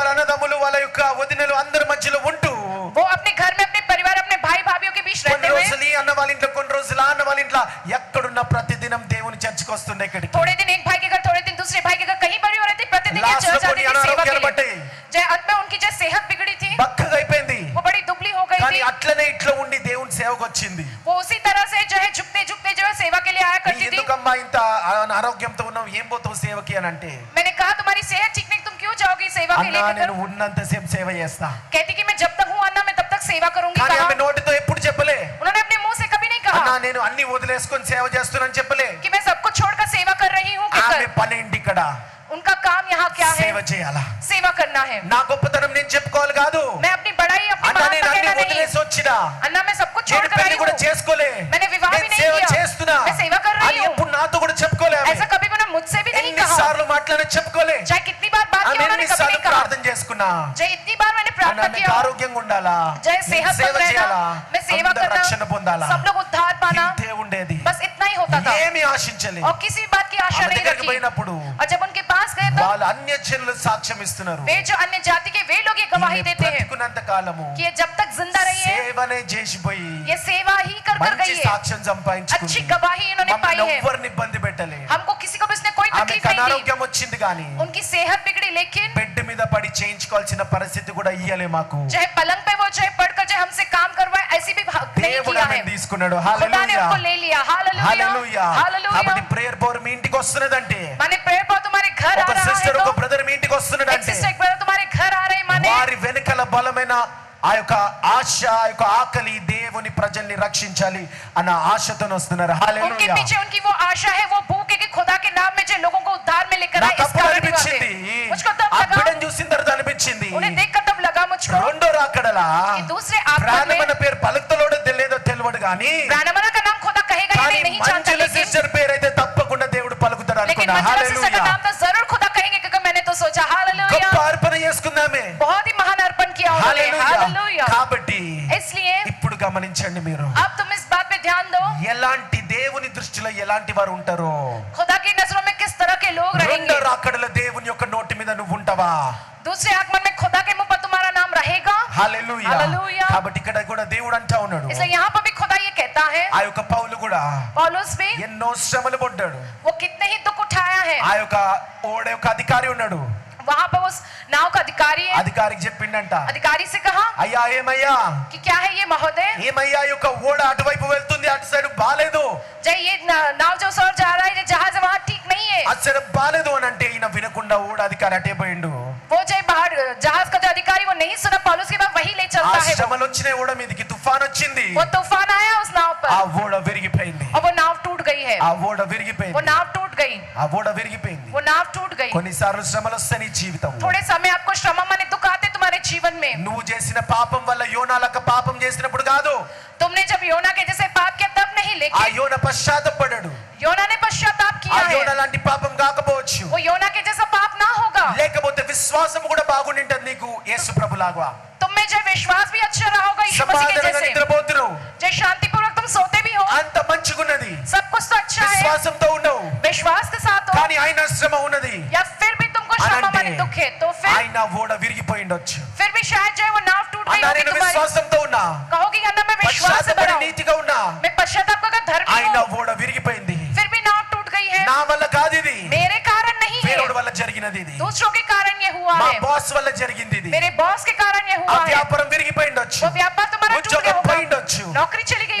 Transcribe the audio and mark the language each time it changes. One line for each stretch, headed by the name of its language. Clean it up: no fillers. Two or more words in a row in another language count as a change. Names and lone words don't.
Telugu: వాళ్ళ అన్నదమ్ములు వాళ్ళ యొక్క వదినలు అందరి మధ్యలో ఉంటూ
Hindi: वो अपने घर में अपने परिवार अपने भाई भाभीओं के बीच
Telugu: కొన్ని
Hindi: रहते हुए
Telugu: రోజులు ఈ అన్న వాళ్ళ ఇంట్లో, కొన్ని రోజులు ఆ అన్న వాళ్ళ ఇంట్లో, ఎక్కడున్న ప్రతిదినం దేవుని చర్చికి వస్తుండే ఇక్కడికి.
Hindi: थोड़े दिन एक भाई के घर, थोड़े दिन दूसरे भाई के घर, कहीं पर भी रहती, प्रतिदिन ये
Telugu: లాస్ట్
Hindi: चर्च
Telugu: లో
Hindi: आती
Telugu: కొన్ని
Hindi: थी सेवा के
Telugu: అనారోగ్యాలు
Hindi: लिए।
Telugu: పట్టాయి,
Hindi: जय अंत में उनकी जो सेहत बिगड़ी थी,
Telugu: బక్కగా అయిపోయింది,
Hindi: वो बड़ी दुबली हो गई
Telugu: కానీ
Hindi: थी,
Telugu: అట్లనే ఇట్లా ఉండి దేవుని సేవకు వచ్చింది.
Hindi: वो उसी तरह से जो है झुकते झुकते जो है सेवा के लिए आया करती थी।
Telugu: ఎందుకమ్మా ఇంత అనారోగ్యంతో ఉన్నావు, ఏం పోతావు సేవకి అని అంటే,
Hindi: मैंने कहा तुम्हारी सेहत ठीक नहीं, तुम क्यों जाओगी सेवा के लिए?
Telugu: అన్నా
Hindi: कहकर
Telugu: నేను ఉన్నంతసేపు సేవ చేస్తా.
Hindi: कहती कि मैं जब तक हूँ अन्ना मैं तब तक सेवा करूंगी।
Telugu: కానీ
Hindi: कहा
Telugu: ఆమె నోటితో ఎప్పుడు చెప్పలే,
Hindi: उन्होंने अपने मुंह से कभी नहीं
Telugu: అన్నా
Hindi: कहा
Telugu: నేను అన్ని వదిలేసుకొని సేవ చేస్తున్నాను చెప్పలే.
Hindi: कि मैं सब कुछ छोड़कर सेवा कर रही हूँ,
Telugu: ఆమె
Hindi: कहकर
Telugu: పనేంటి ఇక్కడ,
Hindi: उनका काम यहाँ क्या है?
Telugu: సేవ చేయాలా.
Hindi: सेवा करना है।
Telugu: నా గొప్పతనం నేను చెప్పుకోవాలి కాదు,
Hindi: मैं अपनी बड़ाई अपनी
Telugu: అన్నా నేను
Hindi: महानता
Telugu: అన్ని
Hindi: कहना नहीं,
Telugu: వదిలేసి వచ్చినా,
Hindi: अन्ना मैं सब कुछ
Telugu: నేను
Hindi: छोड़कर
Telugu: పెళ్లి
Hindi: आई
Telugu: కూడా
Hindi: हूँ,
Telugu: చేసుకోలే,
Hindi: मैंने विवाह भी
Telugu: నేను
Hindi: नहीं
Telugu: సేవ
Hindi: किया,
Telugu: చేస్తున్నా
Hindi: मैं सेवा कर रही
Telugu: అని
Hindi: हूँ।
Telugu: ఎప్పుడు నాతో కూడా చెప్పుకోలే. ఆమె
Hindi: ऐसा कभी उन्होंने मुझसे भी नहीं कहा,
Telugu: ఎన్నిసార్లు మాట్లాడి చెప్పుకోలే.
Hindi: चाहे कितनी बार बात
Telugu: ఆమె
Hindi: की उन्होंने कभी
Telugu: ఎన్నిసార్లు
Hindi: नहीं कहा,
Telugu: ప్రార్థన చేసుకున్నా,
Hindi: चाहे इतनी बार मैंने
Telugu: అన్నా
Hindi: प्रार्थना
Telugu: నీకు
Hindi: किया,
Telugu: ఆరోగ్యంగా ఉండాలా,
Hindi: चाहे
Telugu: నీకు
Hindi: सेहत
Telugu: సేవ
Hindi: रहना,
Telugu: చేయాలా,
Hindi: मैं सेवा
Telugu: అందరూ
Hindi: करना,
Telugu: రక్షణ పొందాలా,
Hindi: सब लोग उद्धार पाना,
Telugu: ఇంతే ఉండేది.
Hindi: बस इतना ही होता होता था
Telugu: ఏమి ఆశించలేదు.
Hindi: और किसी बात की आशा
Telugu: ఆమె
Hindi: नहीं
Telugu: దగ్గరికి
Hindi: रखी।
Telugu: పోయినప్పుడు
Hindi: और जब उनके पास गए तो
Telugu: వాళ్ళు అన్యజనులు సాక్ష్యం ఇస్తున్నారు.
Hindi: वे जो अन्य जाति के वे लोग ये गवाही देते हैं
Telugu: బ్రతికున్నంత కాలము
Hindi: कि ये जब तक जिंदा रही है
Telugu: సేవనే చేసిపోయి
Hindi: ये सेवा ही कर कर
Telugu: మంచి
Hindi: गई है,
Telugu: సాక్ష్యం సంపాదించుకుంది.
Hindi: अच्छी गवाही इन्होंने पाई
Telugu: మమ్మల్ని
Hindi: है।
Telugu: ఎవ్వరిని ఇబ్బంది పెట్టలేదు.
Hindi: हमको किसी को भी इसने कोई
Telugu: ఆమెకు
Hindi: तकलीफ नहीं दी।
Telugu: అనారోగ్యం వచ్చింది కానీ
Hindi: उनकी सेहत बिगड़ी लेकिन
Telugu: బెడ్ మీద పడి చేయించుకోవాల్సిన పరిస్థితి కూడా ఇయ్యలే మాకు.
Hindi: चाहे पलंग पे वो चाहे पड़कर चाहे हमसे काम करवाए ऐसी भी नहीं
Telugu: దేవుడు
Hindi: किया है।
Telugu: ఆమెను తీసుకున్నాడు.
Hindi: खुदा ने
Telugu: హల్లెలూయా
Hindi: उनको ले लिया। हालेलुया
Telugu: హల్లెలూయా.
Hindi: हालेलुया। కాబట్టి
English: prayer power
Hindi: మీ ఇంటికి వస్తున్నదంటే, माने प्रेयर पर तुम्हारे घर आ ఒక रहा है సిస్టర్ तो ఒక బ్రదర్ మీ ఇంటికి एक వస్తున్నాడంటే सिस्टर एक ब्रदर तुम्हारे घर आ रहे माने వారి వెనుకల బలమైన ఆ యొక్క ఆశ, ఆ యొక్క ఆకలి దేవుని ప్రజల్ని రక్షించాలి అన్న ఆశతో వస్తున్నారు. उनके హల్లెలూయా. पीछे उनकी वो आशा है, वो भूख है कि खुदा के नाम में जो लोगों को उद्धार में लेकर आए। నాకు इस అప్పుడు कारण అనిపించింది, मुझको तब ఆ लगा, బిడ్డను చూసిన తర్వాత అనిపించింది, उन्हें देखकर तब लगा मुझको రెండో రాకడలా कि दूसरे आगमन ప్రాణమన में పేరు పలుకుతలోడో తెలియదో తెలియదు కానీ ब्राह्मण का नाम खुदा कहेगा या కానీ नहीं जानता, మంజుల लेकिन సిస్టర్ పేరు అయితే తప్పకుండా దేవుడు పలుకుతాడు लेकिन అనుకున్నా. मंजुला सिस्टर का హల్లెలూయా. नाम तो जरूर खुदा कहेंगे क्योंकि मैंने तो सोचा। हालेलुया।
Telugu: గొప్ప అర్పణ చేసుకుందామే.
Hindi: बहुत ही महान अर्पण किया उन्होंने।
Telugu: హల్లెలూయా.
Hindi: हालेलुया।
Telugu: కాబట్టి
Hindi: इसलिए
Telugu: ఇప్పుడు గమనించండి, మీరు
Hindi: अब तुम इस बात पे ध्यान दो,
Telugu: ఎలాంటి దేవుని దృష్టిలో ఎలాంటి వారు ఉంటారో.
Hindi: खुदा की नजरों में किस तरह के लोग
Telugu: రెండో
Hindi: रहेंगे।
Telugu: రాకడలో దేవుని యొక్క నోటి మీద నువ్వు ఉంటావా?
Hindi: दूसरे आगमन में खुदा के मुंह पर तुम्हारा नाम रहेगा।
Telugu: హల్లెలూయా. హల్లెలూయా. కాబట్టి ఇక్కడ కూడా దేవుడు అంటా ఉన్నాడు,
Hindi: इसलिए यहाँ पर भी खुदा ये कहता है,
Telugu: ఆ యొక్క పౌలు కూడా
Hindi: पौलुस भी
Telugu: ఎన్నో శ్రమలు పడ్డాడు.
Hindi: वो कितने ही दुख उठाया है।
Telugu: ఆ యొక్క ఓడ యొక్క అధికారి ఉన్నాడు.
Hindi: वहां पर उस नाव का अधिकारी है,
Telugu: అధికారికి చెప్పిండంట,
Hindi: अधिकारी से कहा
Telugu: అయ్యా ఏమయ్యా,
Hindi: कि क्या है ये महोदय,
Telugu: ఏమయ్యా ఈ యొక్క ఓడ అటువైపు వెళ్తుంది, అటు సైడ్ బాలేదు,
Hindi: जय ये नाव जो सर जा रहा है, ये जहाज वहां ठीक नहीं है।
Telugu: అటు సైడ్ బాలేదు అని అంటే ఈయన వినకుండా ఓడ అధికారి అటే పోయిండు.
Hindi: वो जय बाहर जहाज का जो अधिकारी वो नहीं सुना, पौलुस के बाद वही ले
Telugu: ఆ
Hindi: चलता है।
Telugu: శ్రమలు వచ్చిన ఓడ మీదకి తుఫాన్ వచ్చింది,
Hindi: वो तूफान आया उस नाव
Telugu: ఆ
Hindi: पर
Telugu: ఓడ విరిగిపోయింది.
Hindi: और वो नाव टूट गई है।
Telugu: ఆ ఓడ
Hindi: वो
Telugu: విరిగిపోయింది.
Hindi: नाव टूट गई,
Telugu: ఆ ఓడ విరిగిపోయింది.
Hindi: वो नाव टूट गई।
Telugu: కొన్నిసార్లు శ్రమలు వస్తాయి నీ జీవితంలో.
Hindi: थोड़े समय आपको श्रम माने दुख आते तुम्हारे जीवन में।
Telugu: నువ్వు చేసిన పాపం వల్ల యోనాలకు పాపం చేసినప్పుడు కాదు,
Hindi: तुमने जब योना के जैसे पाप किया तब नहीं,
Telugu: ఆ
Hindi: लेकिन
Telugu: యోన పశ్చాత్తపడ్డాడు.
Hindi: योना ने पश्चाताप
Telugu: ఆ
Hindi: किया
Telugu: యోన
Hindi: है।
Telugu: లాంటి పాపం కాకపోవచ్చు,
Hindi: वो योना के जैसा पाप ना होगा।
Telugu: లేకపోతే విశ్వాసం కూడా బాగుండింటది నీకు యేసు ప్రభులాగా.
Hindi: तुम में जो विश्वास भी अच्छा रहा होगा यीशु मसीह के
Telugu: సమాధానంగా
Hindi: जैसे,
Telugu: నిద్రపోతున్నావు,
Hindi: जो शांतिपूर्वक तुम सोते भी हो,
Telugu: అంత మంచిగున్నది,
Hindi: सब कुछ तो अच्छा है,
Telugu: విశ్వాసంతో ఉండవు,
Hindi: विश्वास के साथ हो,
Telugu: కానీ ఆయన శ్రమ ఉన్నది
Hindi: या फिर भी तुमको श्रम
Telugu: अनंटे।
Hindi: माने दुख है, तो फिर
Telugu: ఆయన ఓడ విరిగిపోయిండొచ్చు.
Hindi: फिर भी शायद जो है वो नाव टूट गई
Telugu: అన్నా
Hindi: होगी
Telugu: నేను
Hindi: तुम्हारी।
Telugu: విశ్వాసంతో ఉన్నా,
Hindi: कहोगी अन्ना मैं विश्वास से
Telugu: పశ్చాత్తపడి
Hindi: भरा हूं,
Telugu: నీతిగా ఉన్నా,
Hindi: मैं पश्चाताप का धर्मी
Telugu: ఆయన
Hindi: हूं,
Telugu: ఓడ విరిగిపోయింది.
Hindi: फिर भी नाव टूट गई है।
Telugu: నా వల్ల కాదు ఇది,
Hindi: मेरे कारण नहीं है,
Telugu: వేరొకడి వల్ల జరిగినది ఇది,
Hindi: दूसरों के कारण ये हुआ
Telugu: మా
Hindi: है,
Telugu: బాస్ వల్ల జరిగింది ఇది.
Hindi: मेरे बॉस के कारण ये
Telugu: ఆ
Hindi: हुआ है,
Telugu: వ్యాపారం విరిగిపోయిండొచ్చు,
Hindi: वो व्यापार तुम्हारा टूट गया
Telugu: ఉద్యోగం
Hindi: होगा,
Telugu: పోయిండొచ్చు,
Hindi: नौकरी चली गई